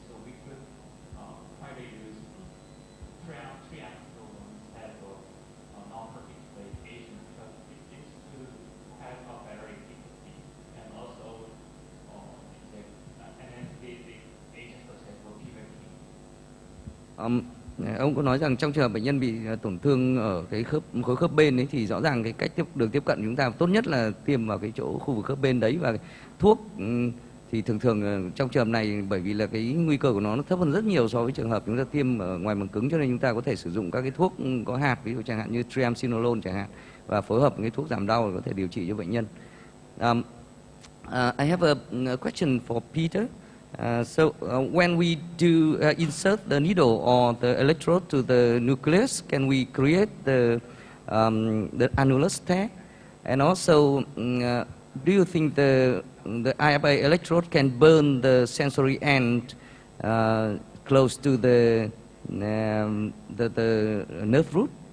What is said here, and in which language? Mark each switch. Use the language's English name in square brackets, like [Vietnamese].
[English] So we could try to use triamcinolone instead of non-particulate agent, because it seems to have a better efficacy, and also inject anesthetic agents such as ropivacaine. [Vietnamese] Ông có nói rằng trong trường hợp bệnh nhân bị tổn thương ở cái khối khớp bên ấy, thì rõ ràng cái cách đường tiếp cận chúng ta tốt nhất là tiêm vào cái chỗ khu vực khớp bên đấy, và thuốc thì thường trong trường hợp này bởi vì là cái nguy cơ của nó thấp hơn rất nhiều so với trường hợp chúng ta tiêm ở ngoài màng cứng, cho nên chúng ta có thể sử dụng các cái thuốc có hạt, ví dụ chẳng hạn như triamcinolone chẳng hạn, và phối hợp với cái thuốc giảm đau để có thể điều trị cho bệnh nhân. [English] I have a question for Peter. So when we do insert the needle or the electrode to the nucleus, can we create the annulus tear? And also, do you think the IFA electrode can burn the sensory end close to the nerve root?